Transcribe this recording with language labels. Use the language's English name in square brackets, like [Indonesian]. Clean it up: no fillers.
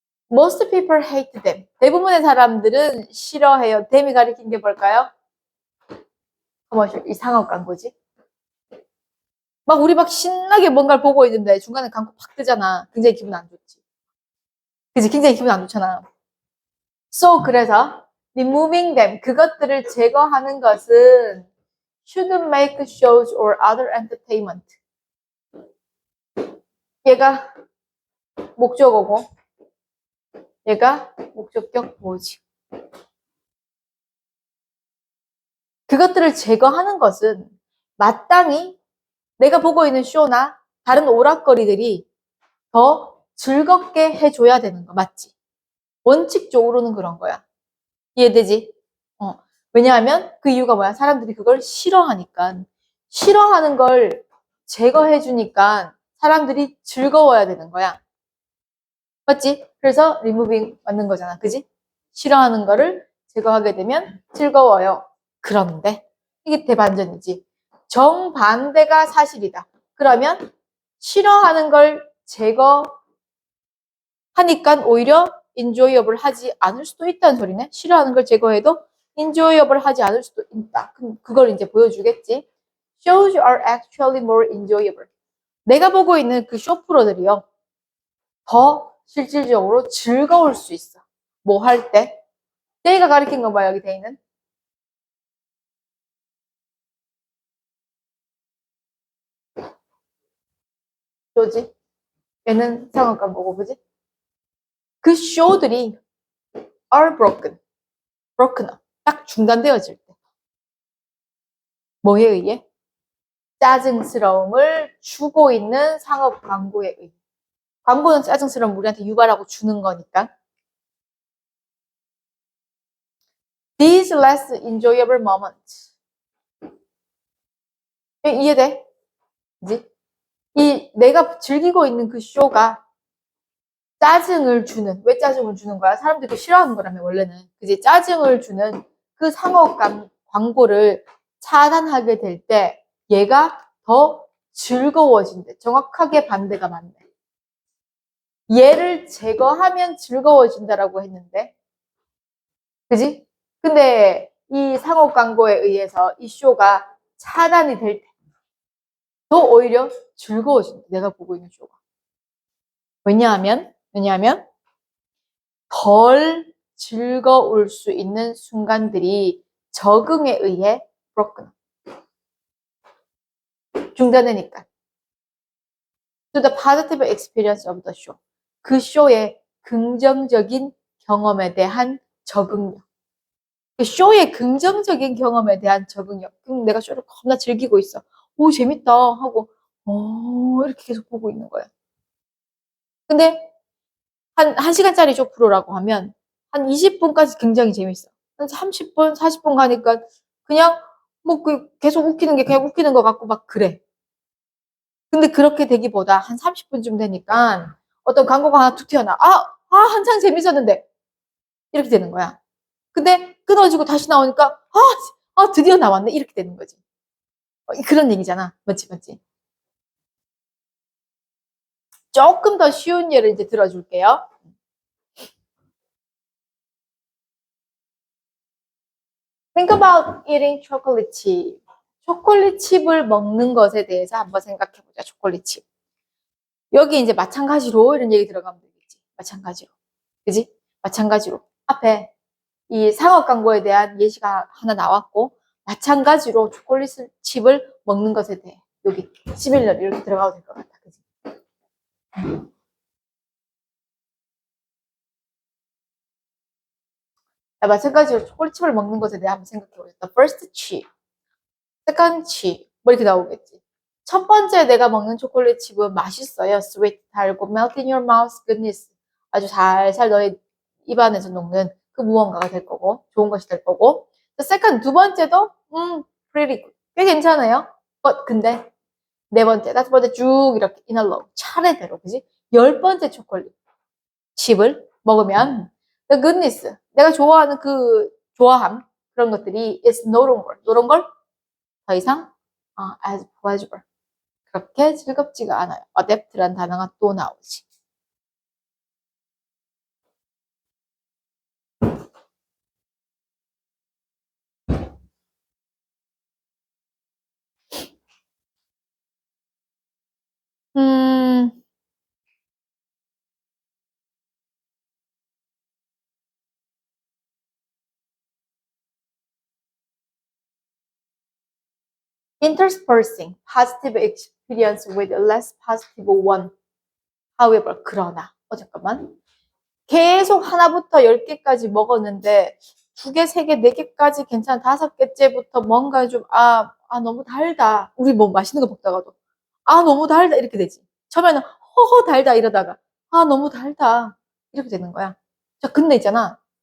[English] Most people hate them. [Korean] 대부분의 사람들은 싫어해요. them이 가리킨 게 뭘까요? 커머셜, 이 상업 광고지. 우리 신나게 뭔가를 보고 있는데 중간에 광고 팍 뜨잖아. 굉장히 기분 안 좋지. 그치? 굉장히 기분 안 좋잖아. [English] So, [Korean] 그래서 [English] removing them, [Korean] 그것들을 제거하는 것은 [English] shouldn't make shows or other entertainment. [Korean] 얘가 목적어고 얘가 목적격 뭐지? 그것들을 제거하는 것은 마땅히 내가 보고 있는 쇼나 다른 오락거리들이 더 즐겁게 해줘야 되는 거 맞지? 원칙적으로는 그런 거야. 이해되지? 왜냐하면 그 이유가 뭐야? 사람들이 그걸 싫어하니까. 싫어하는 걸 제거해주니까 사람들이 즐거워야 되는 거야. 맞지? 그래서 removing 맞는 거잖아. 그지? 싫어하는 거를 제거하게 되면 즐거워요. 그런데 이게 대반전이지. 정반대가 사실이다. 그러면 싫어하는 걸 제거하니까 오히려 enjoyable 하지 않을 수도 있다는 소리네. 싫어하는 걸 제거해도 enjoyable 하지 않을 수도 있다. 그걸 이제 보여주겠지. [English] Shows are actually more enjoyable. [Korean] 내가 보고 있는 그 쇼 프로들이요. 더 실질적으로 즐거울 수 있어. 뭐 할 때? 데이가 가리킨 거 봐, 여기 데이는. 쇼지? 얘는 상업 광고고, 그지? 그 쇼들이 [English] are broken up. [Korean] 딱 중단되어질 때. 뭐에 의해? 짜증스러움을 주고 있는 상업 광고에 의해. 광고는 짜증스러움 우리한테 유발하고 주는 거니까. [English] These less enjoyable moments. [Korean] 이해돼? 그지? 내가 즐기고 있는 그 쇼가 짜증을 주는, 왜 짜증을 주는 거야? 사람들이 싫어하는 거라며, 원래는. 그지? 짜증을 주는 그 상업 광고를 차단하게 될 때 얘가 더 즐거워진대. 정확하게 반대가 맞네. 얘를 제거하면 즐거워진다라고 했는데, 그지? 근데 이 상업 광고에 의해서 이 쇼가 차단이 될 때 더 오히려 즐거워진다. 내가 보고 있는 쇼가. 왜냐하면 덜 즐거울 수 있는 순간들이 적응에 의해 broken. 중단되니까. [English] To the positive experience of the show. [Korean] 그 쇼의 긍정적인 경험에 대한 적응력. 그 쇼의 긍정적인 경험에 대한 적응력. 그럼 내가 쇼를 겁나 즐기고 있어. 오, 재밌다 하고 이렇게 계속 보고 있는 거야. 근데 한 시간짜리 쇼 프로라고 하면 한 20분까지 굉장히 재밌어. 한 30분, 40분 가니까 그냥 계속 웃기는 게 그냥 웃기는 것 같고 막 그래. 근데 그렇게 되기보다 한 30분쯤 되니까 어떤 광고가 하나 툭 튀어나와. 한참 재밌었는데 이렇게 되는 거야. 근데 끊어지고 다시 나오니까 드디어 나왔네 이렇게 되는 거지. 그런 얘기잖아. 맞지? 조금 더 쉬운 예를 이제 들어줄게요. [English] Think about eating chocolate chip. [Korean] 초콜릿 칩을 먹는 것에 대해서 한번 생각해보자. 초콜릿 칩. 여기 이제 마찬가지로 이런 얘기 들어가면 되겠지. 마찬가지로. 그지? 마찬가지로. 앞에 이 상업 광고에 대한 예시가 하나 나왔고, 마찬가지로 초콜릿 칩을 먹는 것에 대해 여기 시밀러 이렇게 들어가도 될 것 같아. 그지? 마찬가지로 초콜릿칩을 먹는 것에 대해 한번 생각해보겠다. [English] First chip, second chip, [Korean] 뭐 이렇게 나오겠지. 첫 번째 내가 먹는 초콜릿칩은 맛있어요. [English] Sweet, [Korean] 달고, [English] melt in your mouth, goodness. [Korean] 아주 살살 너의 입안에서 녹는 그 무언가가 될 거고, 좋은 것이 될 거고. [English] second, [Korean] 두 번째도, [English] pretty good. [Korean] 꽤 괜찮아요. 근데, 네 번째, 다섯 번째 쭉 이렇게 [English] in a row, [Korean] 차례대로, 그지? 열 번째 초콜릿 칩을 먹으면, [English] the goodness, [Korean] 내가 좋아하는 그 좋아함, 그런 것들이 [English] is no longer, [Korean] 이런 걸 더 이상 [English] as pleasure. [Korean] 그렇게 즐겁지가 않아요. adapt란 단어가 또 나오지. [English] 음, interspersing positive experience with less positive one. [Korean] However, 그러나, 잠깐만. 계속 하나부터 10개까지 먹었는데, 2개, 3개, 4개까지 괜찮아. 5개째부터 뭔가 좀, 너무 달다. 우리 뭐 맛있는 거 먹다가도, 너무 달다. 이렇게 되지. 처음에는, 허허 달다. 이러다가, 너무 달다. 이렇게 되는 거야. 자, 근데 있잖아.